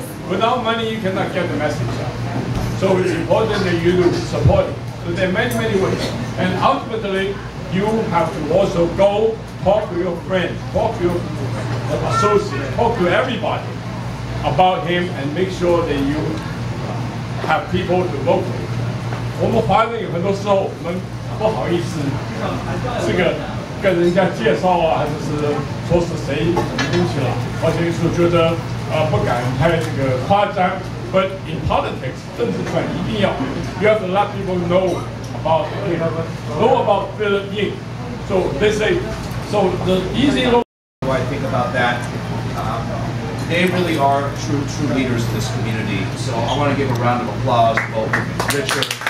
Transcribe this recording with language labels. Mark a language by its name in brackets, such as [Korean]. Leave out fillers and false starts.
[English] Without money, you cannot get the message out. So it's important that you do support it. So there are many, many ways. And ultimately, you have to also go talk to your friends, talk to your associates, talk to everybody about him and make sure that you have people to vote for. [Chinese] 我们华人有很多时候我们不好意思，这个跟人家介绍啊，还是说是谁什么东西了，而且是觉得不敢太这个夸张。 [English] But in politics, [Chinese] 政治上一定要 [English] you have to let people know about Phillip Yin. So they say, so the easy. I think about that. They really are true leaders in this community. So I want to give a round of applause to both Richard.